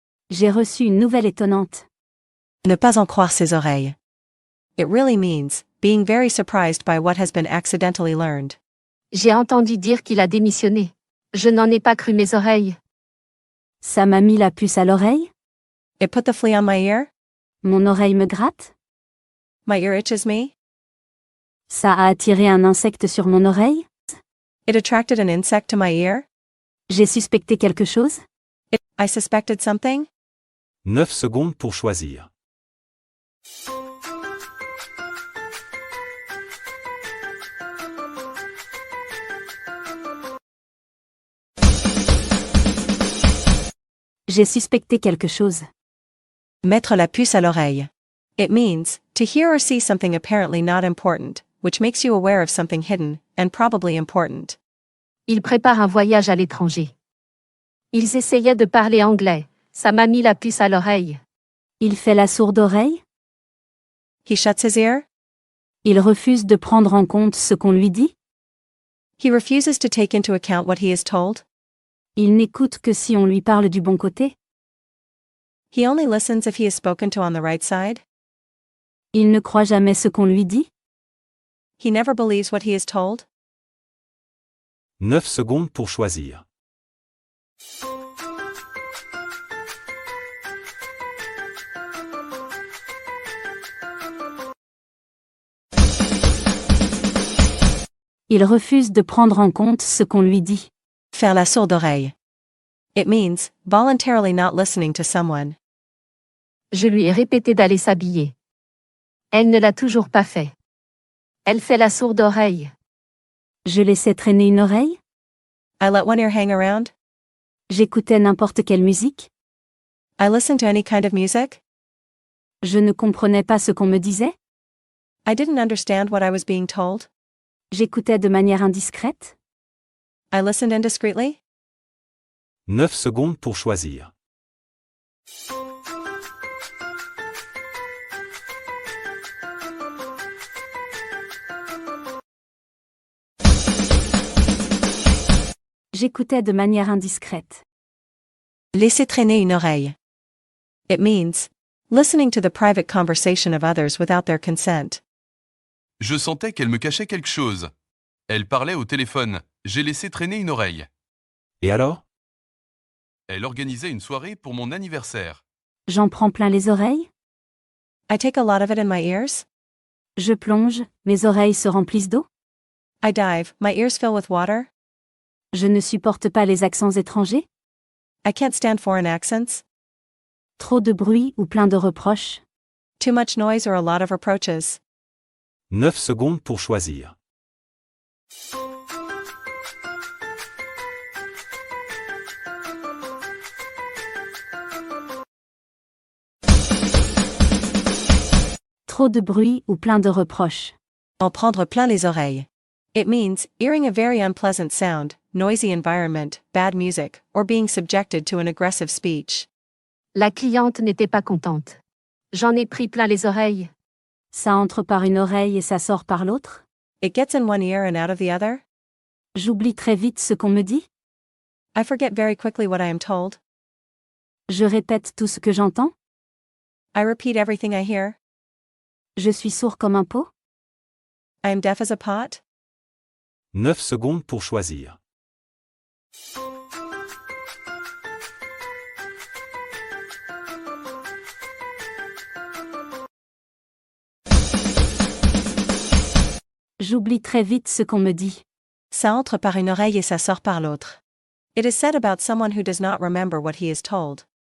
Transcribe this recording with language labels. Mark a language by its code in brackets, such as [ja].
[fr] J'ai reçu une nouvelle étonnante. Ne pas en croire ses oreilles. [en] It really means being very surprised by what has been accidentally learned. [fr] J'ai entendu dire qu'il a démissionné. Je n'en ai pas cru mes oreilles. Ça m'a mis la puce à l'oreille? [en] It put the flea on my ear? [fr] Mon oreille me gratte? [en] My ear itches me? [fr] Ça a attiré un insecte sur mon oreille? [en] It attracted an insect to my ear? [fr] J'ai suspecté quelque chose? [en] I suspected something? [fr] 9 secondes pour choisir. J'ai suspecté quelque chose. Mettre la puce à l'oreille. [en] It means to hear or see something apparently not important, which makes you aware of something hidden, and probably important. [fr] Ils préparent un voyage à l'étranger. Ils essayaient de parler anglais. Ça m'a mis la puce à l'oreille. Il fait la sourde oreille? [en] He shuts his ear? [fr] Il refuse de prendre en compte ce qu'on lui dit? [en] He refuses to take into account what he is told? [fr] Il n'écoute que si on lui parle du bon côté? [en] He only listens if he is spoken to on the right side? [fr] Il ne croit jamais ce qu'on lui dit? [en] He never believes what he is told? [fr] 9 secondes pour choisir. Il refuse de prendre en compte ce qu'on lui dit. Faire la sourde oreille. [en] It means voluntarily not listening to someone. [fr] Je lui ai répété d'aller s'habiller. Elle ne l'a toujours pas fait. Elle fait la sourde oreille. Je laissais traîner une oreille? [en] I let one ear hang around? [fr] J'écoutais n'importe quelle musique? [en] I listened to any kind of music? [fr] Je ne comprenais pas ce qu'on me disait? [en] I didn't understand what I was being told? [fr] J'écoutais de manière indiscrète? [en] I listened indiscreetly? [fr] 9 secondes pour choisir. J'écoutais de manière indiscrète. Laisser traîner une oreille. [en] It means listening to the private conversation of others without their consent. [fr] Je sentais qu'elle me cachait quelque chose. Elle parlait au téléphone. J'ai laissé traîner une oreille. Et alors? Elle organisait une soirée pour mon anniversaire. J'en prends plein les oreilles? [en] I take a lot of it in my ears? [fr] Je plonge, mes oreilles se remplissent d'eau? [en] I dive, my ears fill with water? [fr] Je ne supporte pas les accents étrangers? [en] I can't stand foreign accents? [fr] Trop de bruit ou plein de reproches? [en] Too much noise or a lot of reproaches? [fr] 9 secondes pour choisir. Trop de bruit ou plein de reproches? En prendre plein les oreilles. [en] It means hearing a very unpleasant sound, noisy environment, bad music, or being subjected to an aggressive speech. [fr] La cliente n'était pas contente. J'en ai pris plein les oreilles. Ça entre par une oreille et ça sort par l'autre? [en] It gets in one ear and out of the other? [fr] J'oublie très vite ce qu'on me dit? [en] I forget very quickly what I am told. [fr] Je répète tout ce que j'entends? [en] I repeat everything I hear. [fr] Je suis sourd comme un pot? [en] I am deaf as a pot? [fr] 9 secondes pour choisir. J'oublie très vite ce qu'on me dit. Ça entre par une oreille et ça sort par l'autre. [en] It is said about someone who does not remember what he is told.